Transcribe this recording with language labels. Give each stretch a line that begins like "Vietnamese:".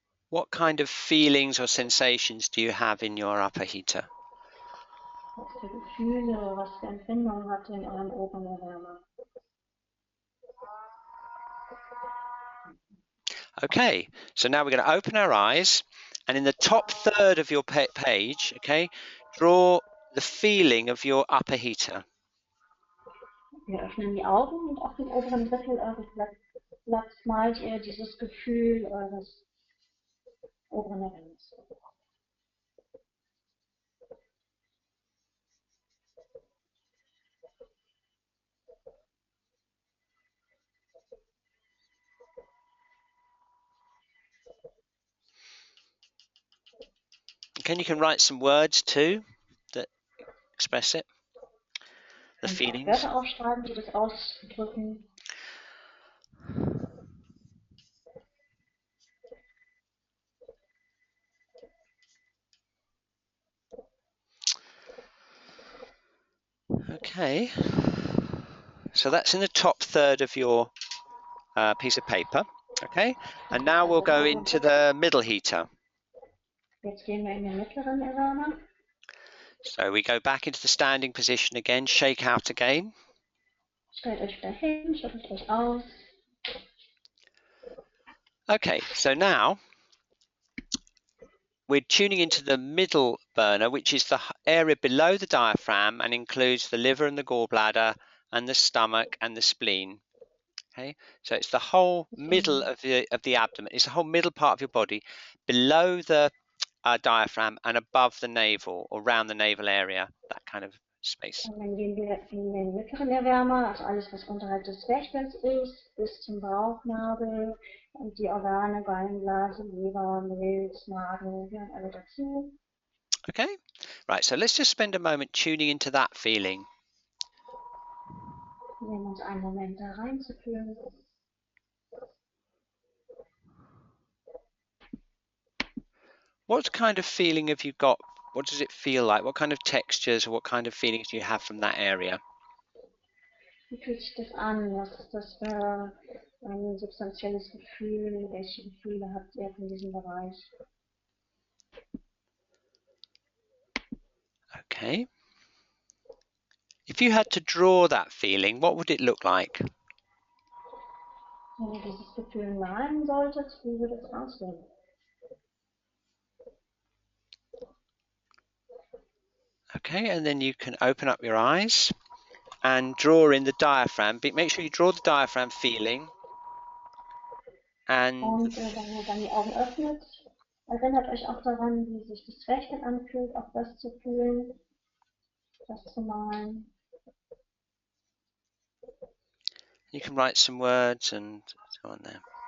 English: What kind of feelings or sensations do you have in your upper heater?
German: Was für Gefühle, was für Empfindungen habt ihr in eurem oberen Erwärmer?
English: Okay, so now we're going to open our eyes, and in the top third of your page, okay, draw the feeling of your upper heater.
German: Wir öffnen die Augen und auf dem oberen Drittel eures Blatts malt ihr dieses Gefühl eures oberen Erwärmers.
English: Okay, you can write some words too that express it, the feelings.
German: Wörter aufschreiben, die das ausdrücken.
English: Okay, so that's in the top third of your piece of paper. Okay, and now we'll go into the middle heater.
German: Jetzt gehen wir in den mittleren Erwärmer.
English: So we go back into the standing position again, shake out again.
German: Stellt euch wieder hin, schüttelt euch aus.
English: Okay, so now we're tuning into the middle burner, which is the area below the diaphragm and includes the liver and the gallbladder and the stomach and the spleen. Okay, so it's the whole middle of the abdomen. It's the whole middle part of your body below the diaphragm and above the navel or around the navel area, that kind of space.
German: Und dann gehen wir in den mittleren Erwärmer, also alles, was unterhalb des Zwerchfells ist, bis zum Bauchnabel und die Organe, Gallenblase, Leber, Milz, Magen, gehören alle dazu.
English: Okay, right, so let's just spend a moment tuning into that feeling.
German: Wir nehmen uns einen Moment da reinzufühlen.
English: What kind of feeling have you got? What does it feel like? What kind of textures or what kind of feelings do you have from that area?
German: Wie fühlt sich das an? Was ist das für ein substanzielles Gefühl? Welche Gefühle habt ihr von diesem Bereich?
English: Okay. If you had to draw that feeling, what would it look like? Wenn ihr dieses Gefühl malen solltet, wie würde es aussehen? Okay, and then you can open up your eyes and draw in the diaphragm. Make sure you draw the diaphragm feeling. And
German: Und wenn ihr dann die Augen öffnet, erinnert euch auch daran, wie sich das Zwerchfell anfühlt, auch das zu fühlen, das zu malen.
English: you can write some words and so on there.